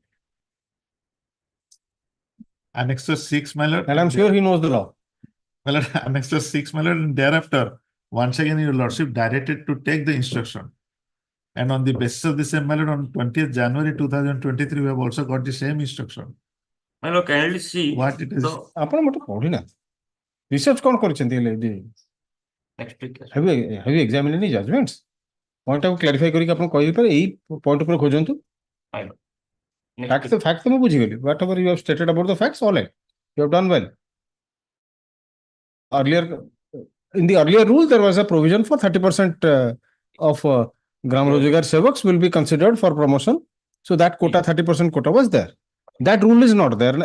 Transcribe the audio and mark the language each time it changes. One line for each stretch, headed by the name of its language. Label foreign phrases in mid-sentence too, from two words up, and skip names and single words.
English: Annexure 6, my lord. And I'm sure he knows the law. Well, Annexure 6, my lord, and thereafter, once again, your lordship directed to take the instruction. And on the basis of the same, my lord, on 20th January 2023, we have also got the same instruction. My lord, kindly see what it is.
Odia: ଆପଣ ମୋତେ ପଢିନା research କଣ କରିଛନ୍ତି?
English: Next week. Have you examined any judgments?
Odia: Point ଟାକୁ clarify କରିକି ଆପଣ କହିପାରିବେ ଏଇ point ଉପରେ ଖୋଜନ୍ତୁ.
English: My lord.
Odia: Fact ମୁଁ ବୁଝିଗଲି.
English: Whatever you have stated about the facts, all right. You have done well. In the earlier rule, there was a provision for 30% of Gram Rojugar Sevaks will be considered for promotion. So that quota, 30% quota was there. That rule is not there.